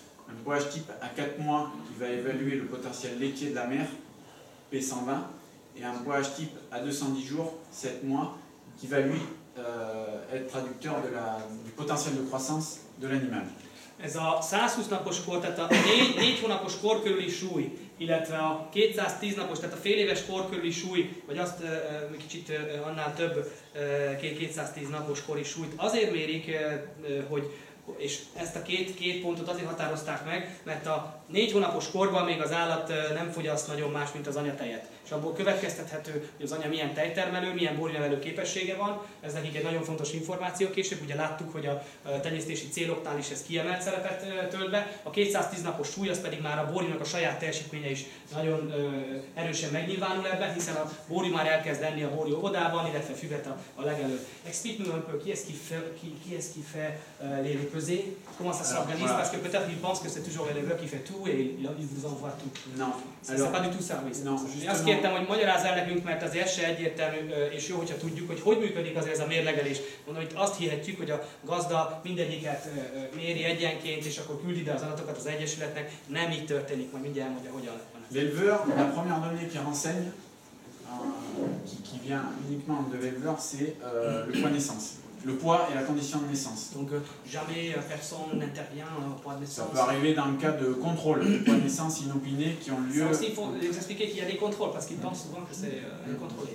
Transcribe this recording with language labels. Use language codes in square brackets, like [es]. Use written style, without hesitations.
[fr] Un poids type à 4 mois qui va évaluer le potentiel laitier de la mère, P120, et un poids type à 210 jours, 7 mois, qui va lui être traducteur du potentiel de croissance de l'animal. [hu] Ez a 120 napos kor, tehát a 4 hónapos kor körüli súly, illetve a 210 napos, tehát a fél éves kor körüli súly, vagy azt kicsit annál több 210 napos kori súlyt azért mérik, hogy és ezt a két pontot azért határozták meg, mert a 4 hónapos korban még az állat nem fogyaszt nagyon más, mint az anyatejet. És abból következtethető, hogy az anya milyen tejtermelő, milyen bornevelő képessége van. Ez nekik egy nagyon fontos információ. Később ugye láttuk, hogy a tenyésztési céloknál is ez kiemelt szerepet tölt be. A 210 napos súly, az pedig már a borjúnak a saját teljesítménye is nagyon erősen megnyilvánul ebben, hiszen a borjú már elkezd enni a borjú óvodában, illetve füvet a legelőtt. [fr] Explique-nous un peu qui est-ce qui fait les pesées, comment ça s'organise, parce que peut-être il pense que c'est toujours l'éleveur qui fait tout et il vous envoie tout. Non, c'est pas du tout ça, oui. Non, [hu] Azt kértem, hogy magyarázz el nekünk, mert azért ez se egyértelmű, és jó, hogyha tudjuk, hogy működik azért ez a mérlegelés. Mondom, hogy azt hihetjük, hogy a gazda mindegyiket méri egyenként, és akkor küldi ide az adatokat az egyesületnek. Nem így történik, majd mindjárt elmondja, hogyan van. [fr] L'éleveur, la première donnée qui renseigne, qui vient uniquement de l'éleveur, c'est le poids naissance. Le poids et la condition de naissance. Donc jamais personne n'intervient au poids de naissance. Ça peut arriver dans le cas de contrôle, de poids de naissance inopinés qui ont lieu. Ça aussi, il faut les expliquer qu'il y a des contrôles, parce qu'ils pensent souvent que c'est contrôlé.